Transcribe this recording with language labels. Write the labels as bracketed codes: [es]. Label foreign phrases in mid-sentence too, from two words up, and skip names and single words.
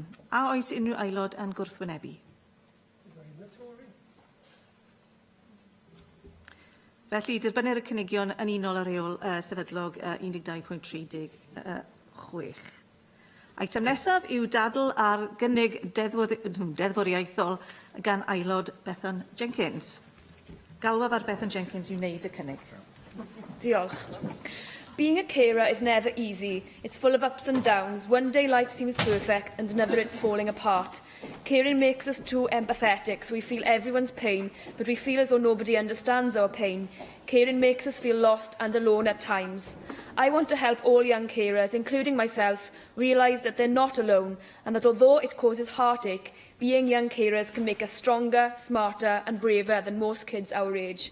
[cy] A oes unrhyw aelod yn gwrthwynebu? Felly, derbynir y cynigion yn unol ar reol sefydlog 12.36. Eitem nesaf yw dadl ar gynnig deddfwriaethol gan aelod Bethan Jenkins. Galwaf ar Bethan Jenkins i wneud y cynnig. Diolch. [en] Being a carer is never easy. It's full of ups and downs. One day life seems perfect and another it's falling apart. Caring makes us too empathetic, so we feel everyone's pain, but we feel as though nobody understands our pain. Caring makes us feel lost and alone at times. I want to help all young carers, including myself, realise that they're not alone, and that although it causes heartache, being young carers can make us stronger, smarter and braver than most kids our age.